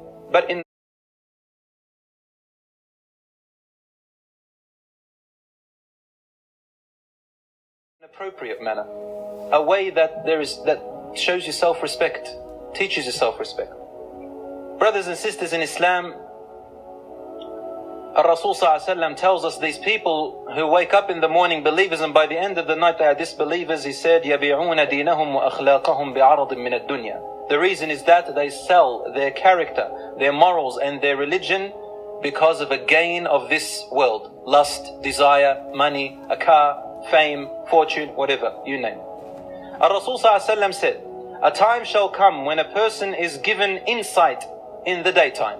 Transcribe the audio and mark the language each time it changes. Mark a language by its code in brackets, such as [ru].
[en] But in an appropriate manner, a way that shows you self-respect, teaches you self-respect. Brothers and sisters in Islam, Rasul ﷺ tells us these people who wake up in the morning believers and by the end of the night they are disbelievers. He said, [ar] يَبِيعُونَ دِينَهُمْ وَأَخْلَاقَهُمْ بِعَرَضٍ مِّنَ الدُّنْيَا. [en] The reason is that they sell their character, their morals and their religion because of a gain of this world. Lust, desire, money, a car, fame, fortune, whatever, you name it. Rasul ﷺ said, a time shall come when a person is given insight in the daytime.